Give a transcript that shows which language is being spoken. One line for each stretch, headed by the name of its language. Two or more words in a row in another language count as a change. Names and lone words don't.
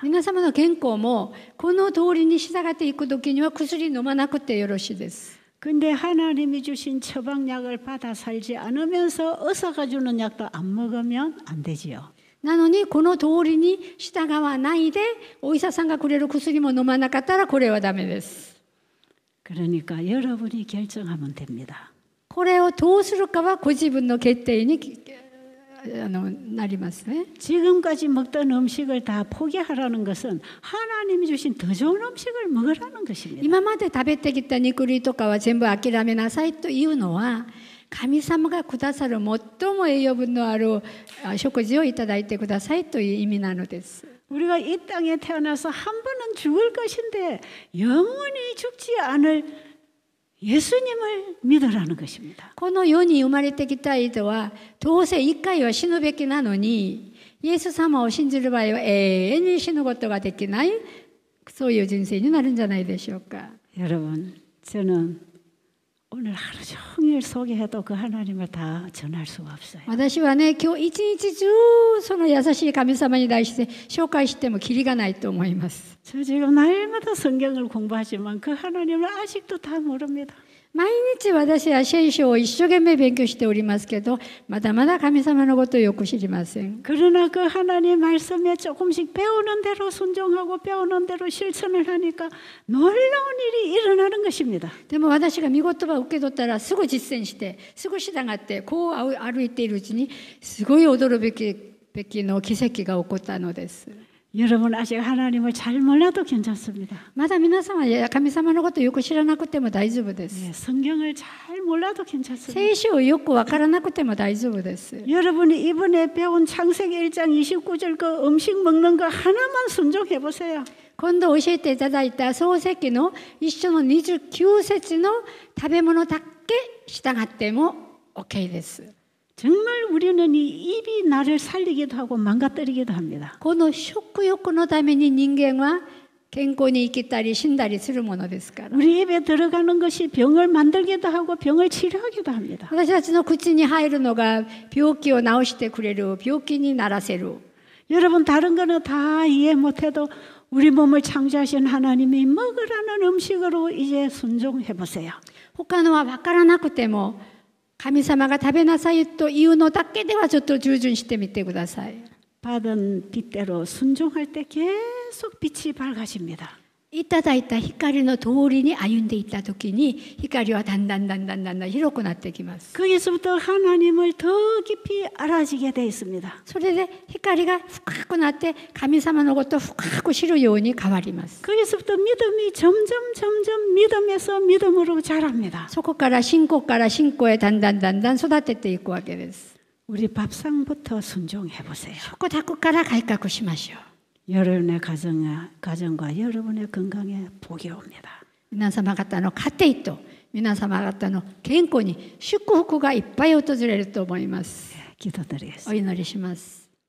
Japanese: 皆様の健康もこの通りに従っていくときには薬飲まなくてよろしいです。
Korean: 근데 하나님이 주신 처방약을 받아 살지 않으면서 의사가 주는 약도 안 먹으면 안 되지요.
Japanese: なのにこの通りに従わないでお医者さんがくれる薬も飲まなかったらこれはダメです。
Korean: 그러니까 여러분이 결정하면 됩니다.
Japanese: これをどうするかはご自分の決定になりますね。
Korean: 지금까지 먹던 음식을 다 포기하라는 것은 하나님이 주신 더 좋은 음식을 먹으라는 것입니다.
Japanese: 今まで食べてきた肉類とかは全部諦めなさいというのは神様がくださる最も栄養分のある食事をいただいてくださいという意味なのです。
Korean: 우리가 이 땅에 태어나서 한 번은 죽을 것인데 영원히 죽지 않을 예수님을 믿으라는 것입니다.
Japanese: この世に生まれてきた人はどうせ一回は死ぬべきなのにイエス様を信じる場合は永遠に死ぬことができないそういう人生になるんじゃないでしょうか。
Korean: 여러분, 저는 오늘 하루 종일 소개해도 그 하나님을 다 전할 수가 없어요.
Japanese: 私はね、今日一日中その優しい神様に対して紹介してもキリがないと思います。
Korean: 저 지금 날마다 성경을 공부하지만 그 하나님을 아직도 다 모릅니다.
Japanese: 毎日私は聖書を一生懸命勉強しておりますけど、まだまだ神様のことをよく知りません。
Korean: 그러나 그 하나님 말씀에 조금씩 배우는 대로 순종하고 배우는 대로 실천을 하니까 놀라운 일이 일어나는 것입니다.
Japanese: でも私が御言葉を受け取ったらすぐ実践してすぐ従ってこう歩いているうちにすごい驚くべきの奇跡が起こったのです。
Korean: 여러분 아직 하나님을 잘 몰라도 괜찮습니다.
Japanese: まだ皆様は神様のことをよく知らなくても大丈夫です。
Korean: 네, 성경을 잘 몰라도 괜찮습니다.
Japanese: 聖書をよくわからなくても大丈夫です。
Korean: 여러분이 이번에 배운 창세기 1장 29절 그 음식 먹는 거 하나만 순종해 보세요.
Japanese: 今度教えていただいた創世記の一緒の29節の食べ物だけ従っても OK です。
Korean: 정말 우리는 이 입이 나를 살리기도 하고 망가뜨리기도 합니다.
Japanese: この食欲のために人間は健康に生きたり死んだりするものですから。
Korean: 우리 입에 들어가는 것이 병을 만들기도 하고 병을 치료하기도 합니다.
Japanese: 私たちの口に入るのが病気を治してくれる、病気にならせる。
Korean: 여러분 다른 거는 다 이해 못해도 우리 몸을 창조하신 하나님이 먹으라는 음식으로 이제 순종해 보세요.
Japanese: 他のは分からなくても神様が食べなさいというのだけではちょっと従順してみてください。
Korean: 받은 빛대로 순종할 때 계속 빛이 밝아집니다.
Japanese: いただいた光の通りに歩んでいったときに光はだんだん広くなってきます。
Korean: 거기서부터 하나님을 더 깊이 알아지게 돼 있습니다.
Japanese: それで光が深くなって神様のことを深く知るように変わります。
Korean: 거기서부터 믿음이 점점 믿음에서 믿음으로 자랍니다.
Japanese: そこから信仰へだんだん育てていくわけです。
Korean: 우리 밥상부터 순종해 보세요.
Japanese: 食卓から改革しましょう。
Korean: 여러분의 가정과 여러분의 건강에 복이 옵니다.
Japanese: 皆様方の家庭と皆様方の健康に祝福がいっぱい訪れると思います。
Korean: 기도드리겠습니다.
Japanese: お祈りします。